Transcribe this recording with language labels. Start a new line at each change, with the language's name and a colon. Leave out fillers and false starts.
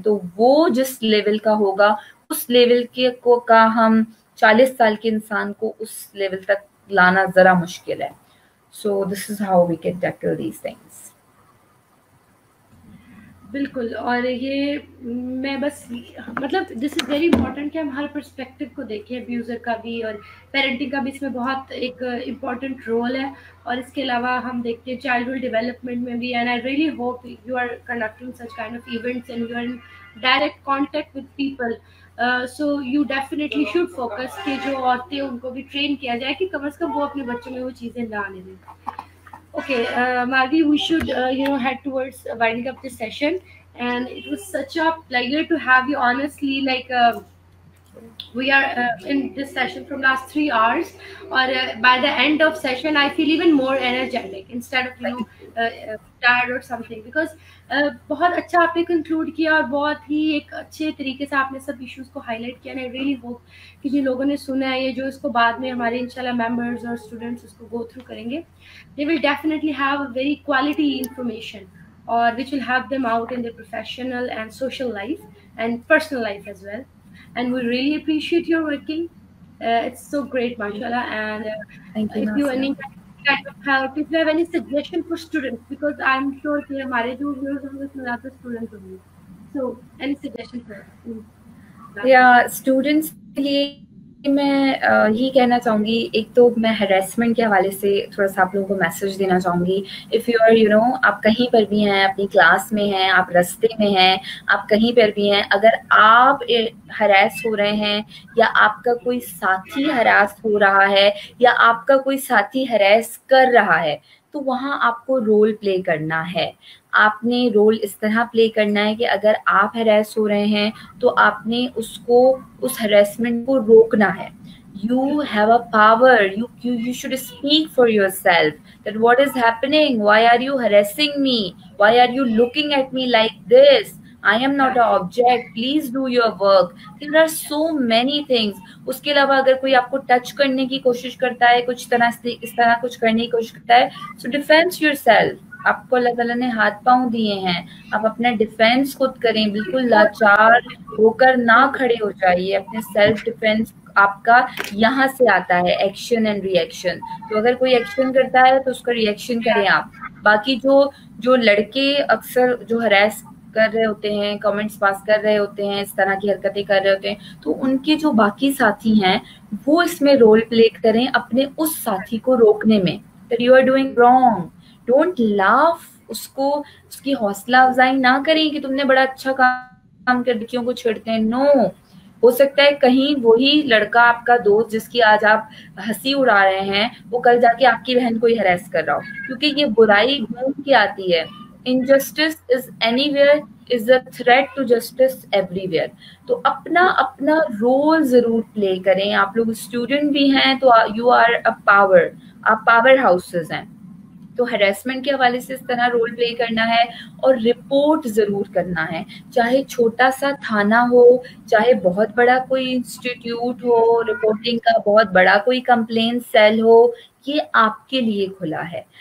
Urdu: تو وہ جس لیول کا ہوگا اس لیول کے کا ہم 40 سال کے انسان کو اس لیول تک لانا ذرا مشکل ہے.
English: So this is how we can tackle these things.
Urdu: بالکل. اور یہ میں بس مطلب
English: this is very important
Urdu: کہ ہم ہر پرسپیکٹو کو دیکھیں, ابیوزر کا بھی اور پیرنٹنگ کا بھی اس میں بہت ایک امپورٹنٹ رول ہے. اور اس کے علاوہ ہم دیکھتے ہیں چائلڈہڈ ڈیولپمنٹ میں بھی,
English: And I really hope you are conducting such kind of events and you are in direct contact with people. So you definitely should focus
Urdu: کہ جو عورتیں ان کو بھی ٹرین کیا جائے کہ کم از کم وہ اپنے بچوں میں وہ چیزیں نہ آنے دیں.
English: Okay, Marvi, we should head towards winding up this session, and it was such a pleasure to have you. Honestly, like we are in this session from last 3 hours, or by the end of session, I feel even more energetic instead of tired or something, because
Urdu: بہت اچھا آپ نے conclude کیا اور بہت ہی ایک اچھے طریقے سے آپ نے سب ایشوز کو ہائی لائٹ کیا.
English: and I really hope
Urdu: کہ جن لوگوں نے سنا ہے یہ جو اس کو بعد میں ہمارے انشاءاللہ ممبرز اور اسٹوڈنٹس اس کو گو تھرو کریں گے,
English: they will definitely have a very quality information or which will help them out in their professional and social life and personal life as well. And we really appreciate your working. It's so great, mashallah. And Thank you, if you need kind of help, if you have any suggestion for students, because I'm sure that
Urdu: hamare jo viewers honge usme zyada students honge,
English: so any suggestion for
Urdu: students کے لیے میں یہی کہنا چاہوں گی. ایک تو میں ہیراسمنٹ کے حوالے سے تھوڑا سا آپ لوگوں کو میسج دینا چاہوں گی.
English: if you are
Urdu: آپ کہیں پر بھی ہیں, اپنی کلاس میں ہیں, آپ رستے میں ہیں, آپ کہیں پر بھی ہیں, اگر آپ ہراس ہو رہے ہیں یا آپ کا کوئی ساتھی ہراس ہو رہا ہے یا آپ کا کوئی ساتھی ہراس کر رہا ہے, تو وہاں آپ کو رول پلے کرنا ہے. آپ نے رول اس طرح پلے کرنا ہے کہ اگر آپ ہراس ہو رہے ہیں تو آپ نے اس ہراسمنٹ کو روکنا ہے.
English: You have a power. You should speak for yourself. That what is happening? Why are you harassing me? Why are you looking at me like this? I am not an object. Please do your work. There are so many things.
Urdu: اس کے علاوہ اگر کوئی آپ کو touch کرنے کی کوشش کرتا ہے, کچھ اس طرح کچھ کرنے کی کوشش کرتا ہے,
English: so defend yourself.
Urdu: آپ کو اللہ تعالیٰ نے ہاتھ پاؤں دیے ہیں, آپ اپنا ڈیفینس خود کریں. بالکل لاچار ہو کر نہ کھڑے ہو جائیے. اپنے سیلف ڈیفینس آپ کا یہاں سے آتا ہے, ایکشن اینڈ ری ایکشن. تو اگر کوئی ایکشن کرتا ہے تو اس کا ری ایکشن کریں آپ. باقی جو لڑکے اکثر جو ہراس کر رہے ہوتے ہیں, کمنٹس پاس کر رہے ہوتے ہیں, اس طرح کی حرکتیں کر رہے ہوتے ہیں, تو ان کے جو باقی ساتھی ہیں وہ اس میں رول پلے کریں اپنے اس ساتھی کو روکنے میں.
English: that you are doing wrong. Don't laugh.
Urdu: اس کی حوصلہ افزائی نہ کریں کہ تم نے بڑا اچھا کام کر لڑکیوں کو چھیڑتے ہیں. نو, ہو سکتا ہے کہیں وہی لڑکا آپ کا دوست جس کی آج آپ ہنسی اڑا رہے ہیں وہ کل جا کے آپ کی بہن کو ہی ہراس کر رہا ہو, کیونکہ یہ برائی گھوم کے آتی ہے.
English: Injustice is anywhere is a threat to justice everywhere.
Urdu: تو اپنا رول ضرور پلے کریں. آپ لوگ اسٹوڈنٹ بھی ہیں تو
English: you are a power.
Urdu: آپ پاور ہاؤسز ہیں. تو ہراسمنٹ کے حوالے سے اس طرح رول پلے کرنا ہے اور رپورٹ ضرور کرنا ہے. چاہے چھوٹا سا تھانہ ہو, چاہے بہت بڑا کوئی انسٹیٹیوٹ ہو رپورٹنگ کا, بہت بڑا کوئی کمپلین سیل ہو, یہ آپ کے لیے کھلا ہے.